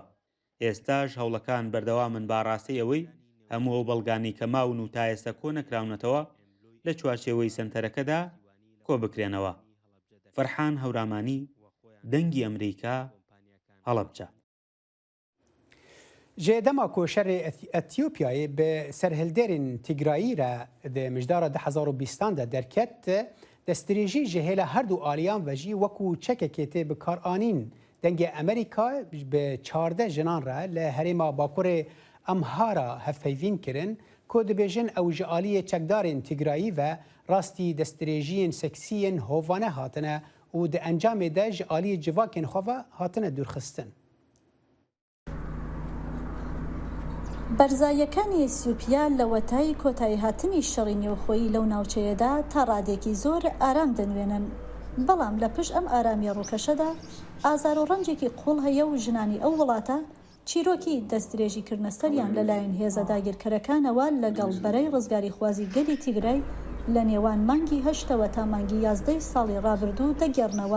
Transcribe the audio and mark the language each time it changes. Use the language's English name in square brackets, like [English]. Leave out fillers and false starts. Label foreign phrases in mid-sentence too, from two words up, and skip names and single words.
[Central Kurdish] ئێستاش هەوڵەکان بەردەوامن باڕاستی ئەوەی هەموو ئەو بەڵگانی کە ماون و تا ئێستا کۆ نەکراونەتەوە لە چوارچێوەی سەنتەرەکەدا کۆ بکرێنەوە. فەرحان هەورامانی، دەنگی ئەمریکا، هەڵەبجە. [Kurdish] جێدەما کۆشەرê ئەتیۆپیایê bi serhilderên Tigrayî re di mijdara 2020 de derket destdirêjî ji hêla her du aliyan ve jî wekû çekekê tê bikaranîn dengê Amerîka bi 14 jinan re li herêma Bakurê Amhara hevpeyvîn kirin ku dibêjin ew ji aliyê çekdarên Tigrayî ve rastî destdirêjiyên seksiyên hovane hatine û di encamê de ji aliyê civakên xwe ve hatine dûrxistin. [Central Kurdish] بەرزاییەکانی ئەتیۆپیا لە وەتای کۆتایی هاتنی شەڕی نێوخۆیی لەو ناوچەیەدا تا ڕادێکی زۆر ئارام دەنوێنن. بەڵام لە پشت ئەم ئارامی ڕووکەشەدا ئازار و ڕەنجێکی قوڵ هەیە و ژنانی ئەو وڵاتە چیرۆکی دەستدرێژیکردنە سەریان لەلایەن هێزە داگیرکەرەکانەوە لەگەڵ بەرەی ڕزگاری خوازی گەلی تیگرای لە نێوان مانگی 8ەوە تا مانگی 11 ساڵی ڕابردوو دەگەڕنەوە.